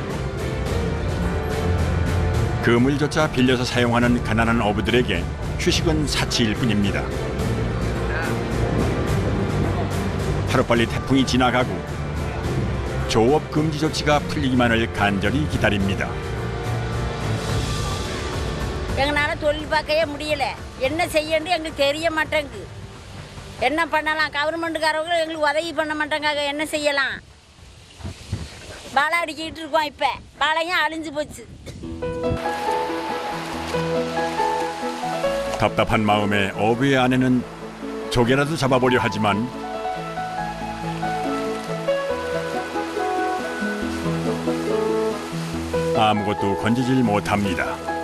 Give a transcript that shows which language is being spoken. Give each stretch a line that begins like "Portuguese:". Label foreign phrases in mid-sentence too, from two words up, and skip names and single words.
Korean: 그물조차 빌려서 사용하는 가난한 어부들에게 휴식은 사치일 뿐입니다. 하루빨리 태풍이 지나가고 조업 금지 조치가 풀리기만을 간절히 기다립니다.
Tamil: எங்களால் தொழில் பார்க்கவே முடியல. என்ன செய்யன்னு எங்களுக்கு தெரிய மாட்டேங்குது. என்ன பண்ணலாம்? கவர்மெண்ட்டுக்காரவங்க எங்களுக்கு உதவி பண்ண மாட்டாங்க. என்ன செய்யலாம்? பாலை அடிக்கிட்டு இருக்கோம். இப்போ பாலையும் அழிஞ்சு போச்சு.
Korean: 답답한 마음에 어부의 아내는 조개라도 잡아보려 하지만 아무것도 건지질 못합니다.